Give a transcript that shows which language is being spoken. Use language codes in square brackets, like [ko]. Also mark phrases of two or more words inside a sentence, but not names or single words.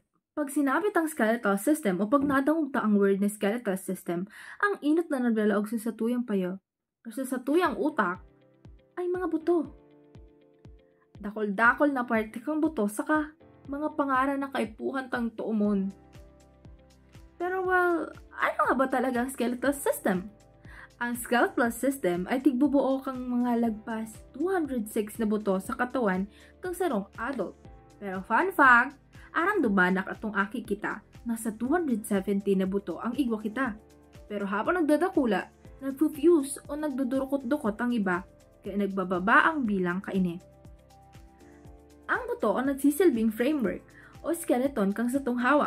[bik] Pag sinabi tang [en] skeletal system [bik] o pag nadangog ta ang word na [en] skeletal system, [bik] ang inot na naglalaog sa satuyang payo o sa satuyang utak ay mga buto. Dakol-dakol na parte kang buto saka mga pangaran na kaipuhan tang tuumon. Pero well, [tl] ano nga ba talaga ang [en] skeletal system? [bik] Ang [en] skeletal system [bik] ay tigbubuo kang mga lagpas 206 na buto sa katawan kang sarong adult. Pero [en] fun fact, [bik] arang dumanak atong aki kita, nasa 270 na buto ang igwa kita. Pero habang nagdadakula, nagfufuse o nagdudurukot-dukot ang iba, kaya nagbababa ang bilang kaini. Ang buto ang nagsisilbing framework o skeleton kang sa tong hawak.